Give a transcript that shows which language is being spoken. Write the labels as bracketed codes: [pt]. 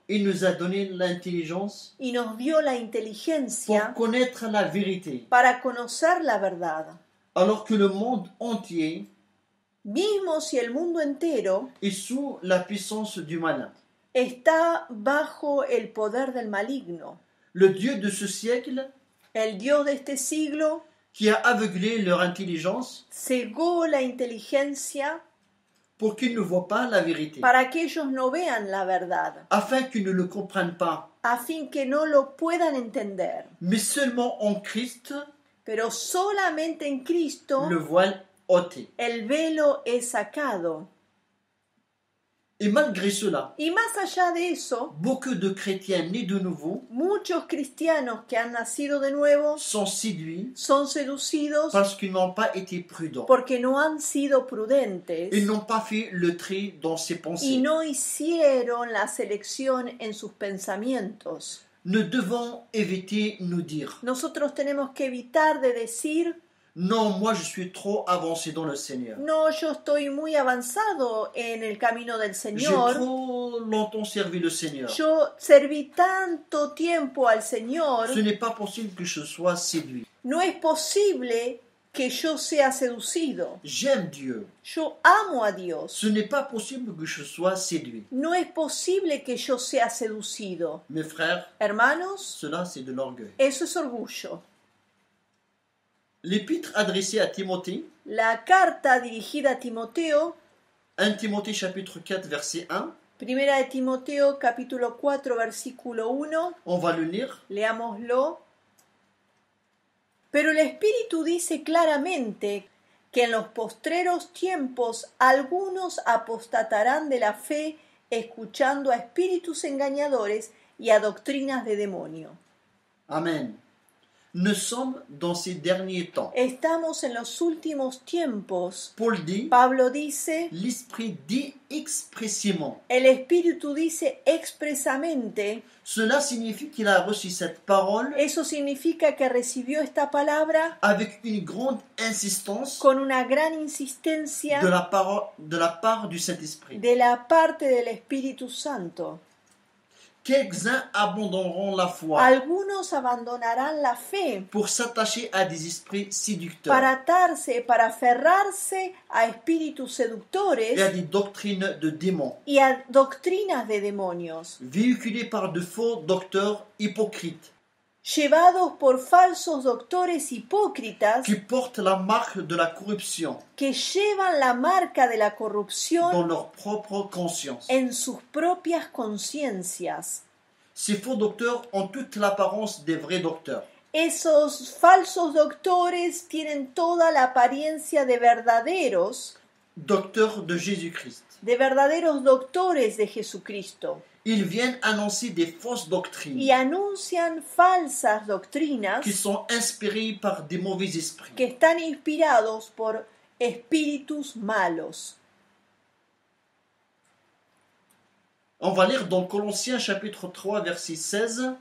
[fr] et nous a donné l'intelligence [es] y nos dio la [fr] pour [es] inteligencia [fr] connaître la vérité. [es] para conocer la verdad. [fr] Alors que le monde entier [es] Mismo si el mundo entero [fr] est sous la puissance du malin. [es] está bajo el poder del maligno, [fr] Le Dieu de ce siècle [es] el Dios de este siglo [fr] qui a aveuglé leur intelligence [es] cegó la inteligencia [fr] pour qu'ils ne voient pas la vérité, [es] para que ellos no vean la verdad, [fr] afin qu'ils ne le comprennent pas. [es] a fin que no lo puedan entender. [fr] Mais seulement en Christ, [es] Pero solamente en Cristo [fr] le voile ôté. [es] el velo es sacado. [fr] Et malgré cela, [es] Y más allá de eso, [fr] beaucoup de chrétiens nés de nouveau [es] muchos cristianos que han nacido de nuevo [fr] sont séduits [es] son seducidos [fr] parce qu'ils n'ont pas été prudents. [es] porque no han sido prudentes [fr] Ils n'ont pas fait le tri dans ses [es] y [fr] pensées. [es] no hicieron la selección en sus pensamientos. [fr] Nous devons éviter nous dire [es] Nosotros tenemos que evitar de decir, [fr] non, moi je suis trop avancé dans le Seigneur. [es] no, yo estoy muy avanzado en el camino del [fr] J'ai [es] Señor, [fr] trop longtemps servi le Seigneur. [es] yo serví tanto tiempo al Señor, [fr] Ce n'est pas possible que je sois séduit. [es] no es posible que yo sea seducido. [fr] J'aime Dieu. [es] Yo amo a Dios. [fr] Ce n'est pas possible que je sois séduit. [es] No es posible que yo sea seducido. [fr] Mes frères, [es] Hermanos, [fr] cela c'est de l'orgueil. [es] eso es orgullo. [fr] L'épître adressée à Timothée, [es] La carta dirigida a Timoteo, [fr] 1 Timothée chapitre 4 verset 1, [es] primera de Timoteo capítulo 4 versículo 1, [fr] on va le lire. [es] leámoslo. Pero el Espíritu dice claramente que en los postreros tiempos algunos apostatarán de la fe escuchando a espíritus engañadores y a doctrinas de demonio. Amen. [fr] Nous sommes dans ces derniers temps. [es] Estamos en los últimos tiempos. [fr] Paul dit, [es] Pablo dice, [fr] l'Esprit dit expressément. [es] el Espíritu dice expresamente, [fr] Cela signifie qu'il a reçu cette parole [es] eso significa que recibió esta palabra [fr] avec une grande insistance [es] con una gran insistencia [fr] de la part du Saint-Esprit. [es] de la parte del Espíritu Santo. [fr] Quelques-uns abandonneront la foi [es] Algunos abandonarán la fe [fr] pour s'attacher à des esprits séducteurs [es] para atarse, para aferrarse a espíritus [fr] et à [es] seductores [fr] des doctrines de démons, [es] y a doctrinas de demonios, [fr] véhiculées par de faux docteurs hypocrites [es] llevados por falsos doctores hipócritas [fr] qui portent la marque de la corruption [es] que llevan la marca de la [fr] dans [es] corrupción [fr] leur propre conscience. [es] en sus propias conciencias. [fr] Ces faux docteurs ont toute l'apparence des vrais docteurs. [es] Esos falsos doctores tienen toda la apariencia de verdaderos [fr] De Jésus-Christ. [es] doctores de Jesucristo. [fr] Ils viennent annoncer des fausses doctrines [es] Y anuncian falsas doctrinas [fr] qui sont inspirées par des mauvais esprits. [es] que están inspirados por espíritus malos. [fr] On va lire dans Colossiens chapitre 3, verset 16.